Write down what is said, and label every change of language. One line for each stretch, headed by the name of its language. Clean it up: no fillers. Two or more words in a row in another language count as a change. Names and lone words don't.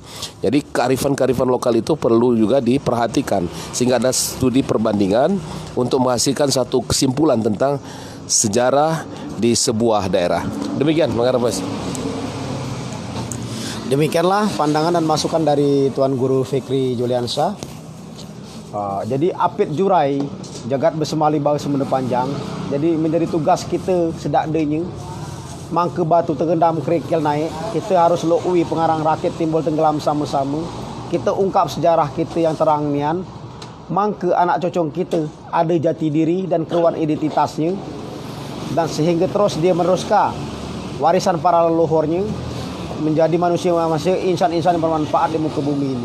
Indonesian: Jadi kearifan-kearifan lokal itu perlu juga diperhatikan sehingga ada studi perbandingan untuk menghasilkan satu kesimpulan tentang sejarah di sebuah daerah. Demikian, Mas. Demikianlah pandangan dan masukan dari Tuan Guru Fikri Juliansyah.
Central Malay: Jadi apit jurai jagat Besemah Limau Semende Panjang.
Indonesian: Jadi menjadi tugas kita sedakdenya.
Central Malay: Mangke batu terendam kerikil naik, kita harus lui pengarang rakit timbul tenggelam sama-sama.
Indonesian: Kita ungkap sejarah kita yang
Central Malay: terang nian. Mangke anak cocong
Indonesian: kita ada jati diri dan keruan identitasnya, dan sehingga terus dia meneruskan warisan para leluhurnya menjadi manusia insan-insan yang bermanfaat di muka bumi ini.